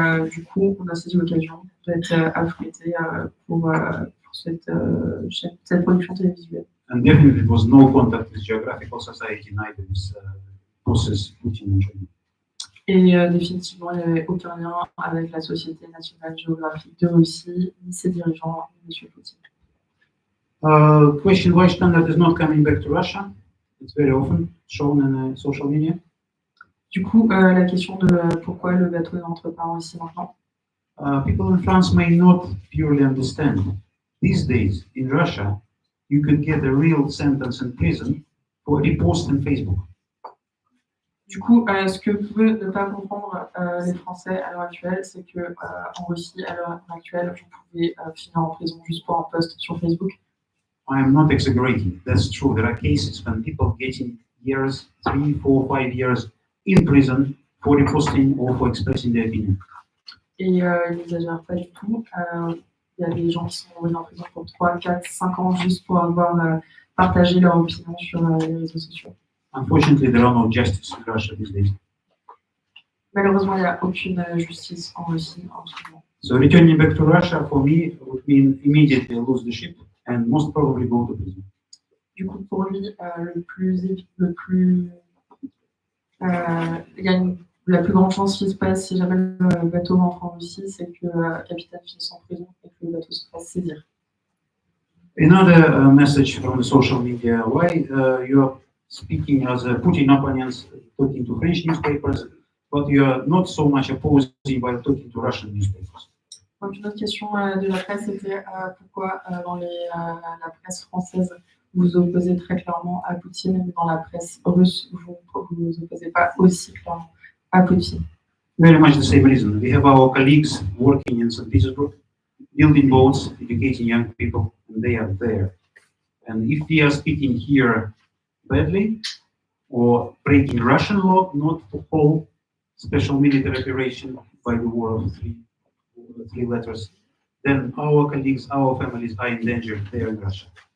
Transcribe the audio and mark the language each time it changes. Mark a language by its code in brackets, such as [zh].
[fr] Du coup, on a saisi l'occasion d'être affrété pour cette production télévisuelle. [en] And definitely it was no contact with Geographical Society, neither with bosses Putin and China. [fr] Et définitivement, il n'y avait aucun lien avec la Société nationale géographique de Russie, ni ses dirigeants, ni M. Poutine. [en] Question why Shtandart is not coming back to Russia? It's very often shown in social media. [fr] Du coup, la question de pourquoi le bateau n'entre pas en Russie maintenant. [en] People in France may not purely understand. These days, in Russia, you could get a real sentence in prison for repost on Facebook. [fr] Du coup, ce que peuvent ne pas comprendre les Français à l'heure actuelle, c'est que en Russie, à l'heure actuelle, vous pouvez finir en prison juste pour un post sur Facebook. [en] I am not exaggerating. That's true. There are cases when people getting years, 3, 4, 5 years in prison for reposting or for expressing their opinion. [fr] Et ils n'exagèrent pas du tout. Il y a des gens qui sont envoyés en prison pour 3, 4, 5 ans juste pour avoir partagé leur opinion sur les réseaux sociaux. [en] Unfortunately, there are no justice in Russia these days. [fr] Malheureusement, il n'y a aucune justice en Russie en ce moment. [en] So returning back to Russia for me would mean immediately lose the ship and most probably go to prison. [fr] Du coup, pour lui, la plus grande chance qui se passe si jamais le bateau rentre en Russie, c'est que le capitaine finisse en prison et que le bateau se fasse saisir. [en] Another message from the social media: why you are speaking as a Putin opponents, talking to French newspapers, but you are not so much opposing while talking to Russian newspapers. [fr] Donc une autre question de la presse était pourquoi dans la presse française vous opposez très clairement à Poutine, mais dans la presse russe vous vous opposez pas aussi clairement à Poutine. [en] Very much the same reason. We have our colleagues working in St. Petersburg, building boats, educating young people, and they are there. And if we are speaking here badly or breaking Russian law not to hold special military operation by the war of three letters, then our colleagues, our families are in danger there in Russia.